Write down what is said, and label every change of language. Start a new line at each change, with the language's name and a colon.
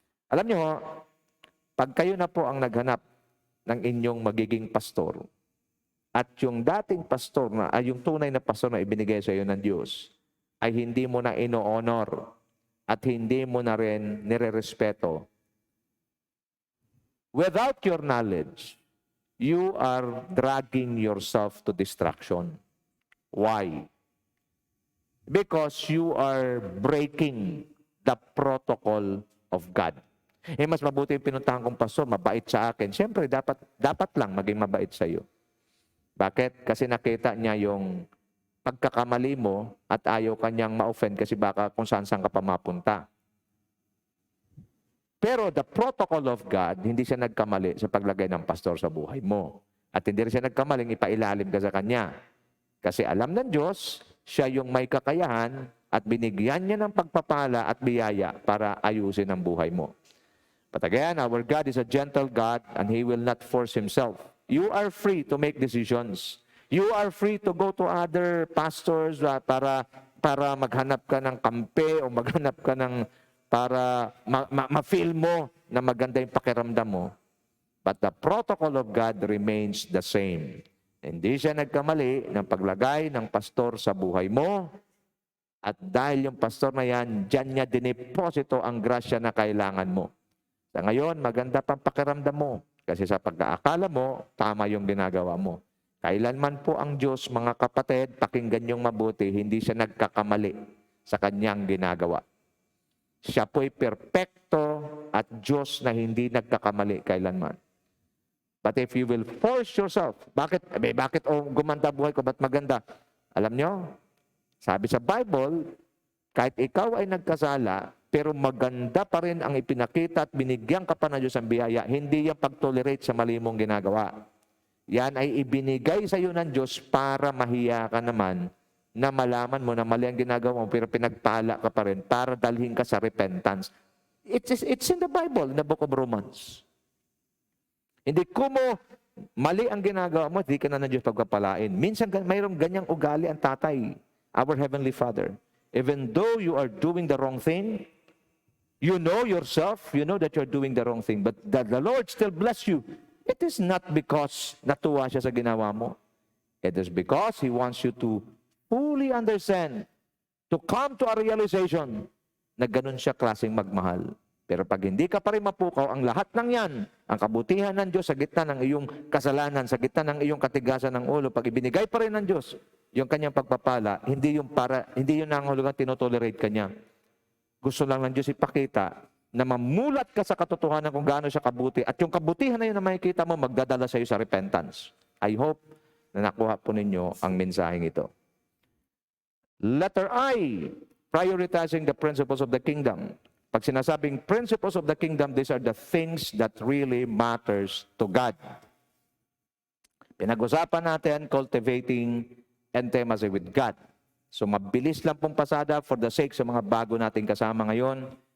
Filipino: Alam nyo, pag kayo na po ang naghanap ng inyong magiging pastor, at yung dating pastor yung tunay na pastor na ibinigay sa iyo ng Diyos, ay hindi mo na ino-honor at hindi mo na rin nire-respeto.
English: Without your knowledge, you are dragging yourself to destruction. Why? Because you are breaking the protocol of God.
Filipino: Mas mabuti yung pinuntahan kong pastor, mabait sa akin. Siyempre, dapat lang maging mabait sa iyo. Bakit? Kasi nakita niya yung pagkakamali mo at ayaw kanyang ma-offend kasi baka kung saan-saan ka pa mapunta. Pero
English: the protocol of God,
Filipino: hindi siya nagkamali sa paglagay ng pastor sa buhay mo. At hindi rin siya nagkamaling ipailalim ka sa kanya. Kasi alam ng Diyos, siya yung may kakayahan at binigyan niya ng pagpapala at biyaya para ayusin ang buhay mo.
English: But again, our God is a gentle God and He will not force Himself. You are free to make decisions. You are free to go to other pastors
Filipino: para maghanap ka ng kampe o maghanap ka ng para ma-feel mo na maganda yung pakiramdam mo.
English: But the protocol of God remains the same.
Filipino: Hindi siya nagkamali ng paglagay ng pastor sa buhay mo. At dahil yung pastor na yan, dyan niya diniposito ang grasya na kailangan mo. Sa ngayon, maganda pang pakiramdam mo. Kasi sa pagkaakala mo, tama yung ginagawa mo. Kailanman po ang Diyos, mga kapatid, pakinggan niyong mabuti, hindi siya nagkakamali sa kanyang ginagawa. Siya po'y perpekto at Diyos na hindi nagkakamali kailanman.
English: But if you will force yourself,
Filipino: bakit gumanda buhay ko, ba't maganda? Alam nyo, sabi sa Bible, kahit ikaw ay nagkasala, pero maganda pa rin ang ipinakita at binigyan ka pa ng Diyos ang biyaya, hindi yan pag-tolerate sa mali mong ginagawa. Yan ay ibinigay sa iyo ng Diyos para mahiya ka naman na malaman mo na mali ang ginagawa mo pero pinagpala ka pa rin para dalhin ka sa repentance.
English: It's in the Bible, in the book of Romans.
Filipino: Hindi mo mali ang ginagawa mo, di ka na ng Diyos pagpapalain. Minsan mayroong ganyang ugali ang tatay,
English: our Heavenly Father. Even though you are doing the wrong thing, you know yourself, you know that you're doing the wrong thing, but the Lord still bless you. It is not because
Filipino: natuwa siya sa ginawa mo.
English: It is because He wants you to fully understand, to come to a realization
Filipino: na ganun siya klaseng magmahal. Pero pag hindi ka pa rin mapukaw, ang lahat ng yan, ang kabutihan ng Diyos sa gitna ng iyong kasalanan, sa gitna ng iyong katigasan ng ulo, pag ibinigay pa rin ng Diyos, yung kanyang pagpapala, hindi yun nangahulugan tinotolerate kanya. Gusto lang ng Diyos ipakita na mamulat ka sa katotohanan kung gaano siya kabuti at yung kabutihan na yun na makikita mo, magdadala sa iyo sa repentance.
English: I hope
Filipino: na nakuha po ninyo ang mensaheng ito.
English: Letter I, prioritizing the principles of the kingdom.
Filipino: Pag sinasabing
English: principles of the kingdom, these are the things that really matters to God.
Filipino: Pinag-usapan natin cultivating intimacy with God. So mabilis lang pong pasada
English: for the sake
Filipino: sa mga bago nating kasama ngayon.